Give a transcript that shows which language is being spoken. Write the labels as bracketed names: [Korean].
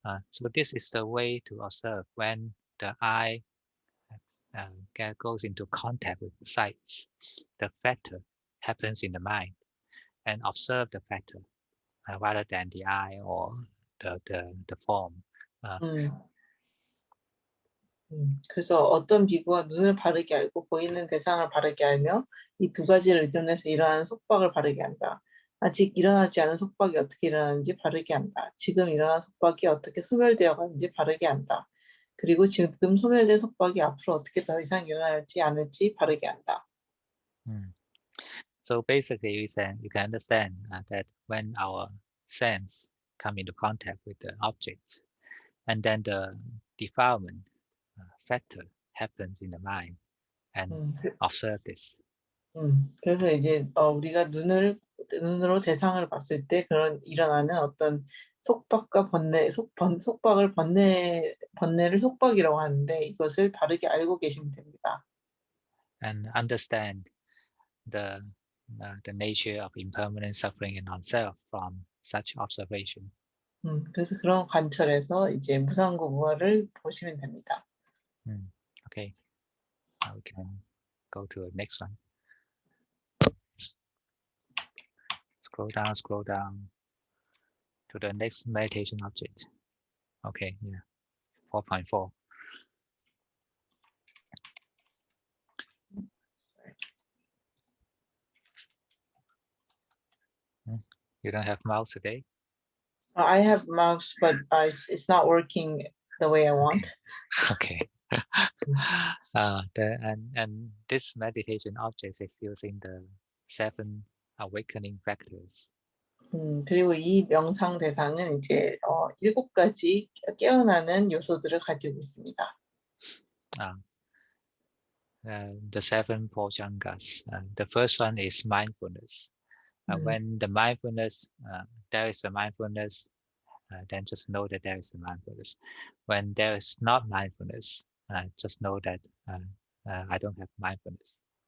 [English] So this is the way to observe when the eye goes into contact with sights. The factor happens in the mind, and observe the factor rather than the eye or the form. [Korean] 그래서 어떤 비구가 눈을 바르게 알고 보이는 대상을 바르게 알며 이 2가지를 의존해서 일어나는 속박을 바르게 한다. 아직 일어나지 않은 속박이 어떻게 일어나는지 바르게 한다. 지금 일어난 속박이 어떻게 소멸되어 가는지 바르게 한다. 그리고 지금 소멸된 속박이 앞으로 어떻게 더 이상 일어날지 않을지 바르게 한다. [English] So basically, you can understand that when our sense come into contact with the object, and then the defilement factor happens in the mind, and observe this. [Korean] 그래서 이제 우리가 눈으로 대상을 봤을 때 그런 일어나는 어떤 속박과 속박을 번뇌를 속박이라고 하는데 이것을 바르게 알고 계시면 됩니다. [English] And understand the nature of impermanent suffering in non-self from such observation. [Korean] 그래서 그런 관찰에서 이제 무상고부화를 보시면 됩니다. [English] Okay, now we can go to the next one. Scroll down to the next meditation object. Okay, yeah, 4.4. You don't have mouse today? I have mouse, but it's not working the way I want. Okay. And this meditation object is using the 7 awakening factors. [Korean] 그리고 이 명상 대상은 이제 7가지 깨어나는 요소들을 가지고 있습니다. [English] The 7 bojjhangas. The first one is mindfulness. When the mindfulness, there is a mindfulness, then just know that there is a mindfulness. When there is not mindfulness, just know that I don't have mindfulness.